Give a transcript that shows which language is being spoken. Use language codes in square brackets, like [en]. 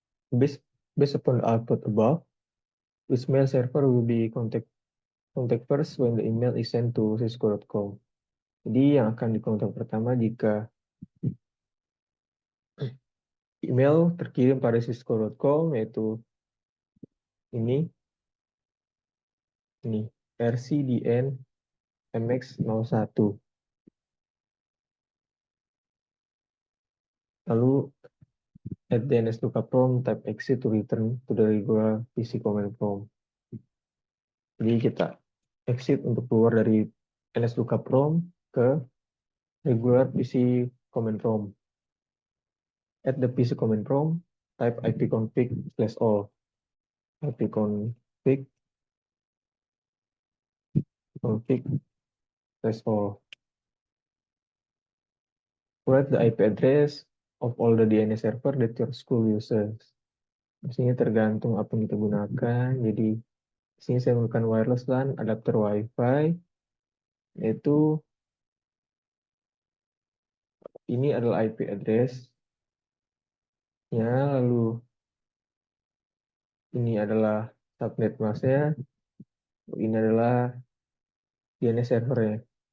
[en] Based upon the output above, which mail server will be contact first when the email is sent to cisco.com. [id] Jadi yang akan dikontak pertama jika email terkirim pada cisco.com yaitu ini rcdn mx01. [en] Lalu at the NS lookup prompt, type exit to return to the regular PC command prompt. [id] Jadi kita exit untuk keluar dari NS lookup prompt ke [en] regular PC command prompt. At the PC command prompt, type ipconfig/all. IP config threshold. Provide the IP address of all the DNS server that your school uses. [id] Di sini tergantung apa yang kita gunakan. Jadi di sini saya menggunakan wireless LAN adapter WiFi, yaitu ini adalah IP address-nya, lalu ini adalah subnet masknya, ini adalah DNS servernya.